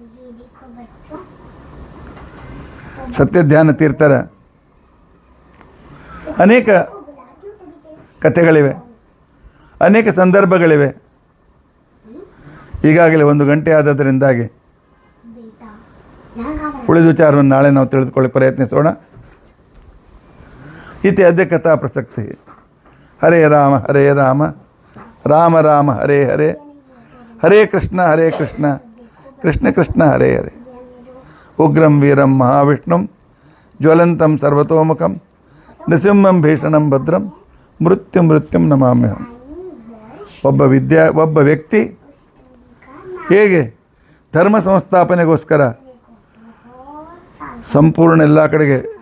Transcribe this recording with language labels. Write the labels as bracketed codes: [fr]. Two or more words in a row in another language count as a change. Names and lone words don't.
[kn] ಸತ್ಯಧ್ಯಾನ ತೀರ್ಥರ ಅನೇಕ ಕಥೆಗಳಿವೆ, ಅನೇಕ ಸಂದರ್ಭಗಳಿವೆ. ಈಗಾಗಲೇ 1 ಗಂಟೆ ಆದದರಿಂದಾಗಿ ಉಳಿದ ವಿಚಾರವನ್ನು ನಾಳೆ ನಾವು ತಿಳಿದುಕೊಳ್ಳಿ ಪ್ರಯತ್ನಿಸೋಣ. [sa] ಇತಿ ಅದ್ಯ ಕಥಾ ಪ್ರಸಕ್ತಿ. ಹರೇ ರಾಮ ಹರೇ ರಾಮ, ರಾಮ ರಾಮ ಹರೇ ಹರೇ, ಹರೇ ಕೃಷ್ಣ ಕೃಷ್ಣ ಕೃಷ್ಣ ಹರೇ ಹರೇ. ಉಗ್ರಂ ವೀರಂ ಮಹಾವಿಷ್ಣುಂ ಜ್ವಲಂತಂ ಸರ್ವತೋಮುಖಂ ನೃಸಿಂಹಂ ಭೀಷಣಂ ಭದ್ರಂ ಮೃತ್ಯುಂ ನಮಾಮ್ಯಹಂ. [kn] ಒಬ್ಬ ವ್ಯಕ್ತಿ ಹೇಗೆ ಧರ್ಮ ಸಂಸ್ಥಾಪನೆಗೋಸ್ಕರ ಸಂಪೂರ್ಣ ಎಲ್ಲ ಕಡೆಗೆ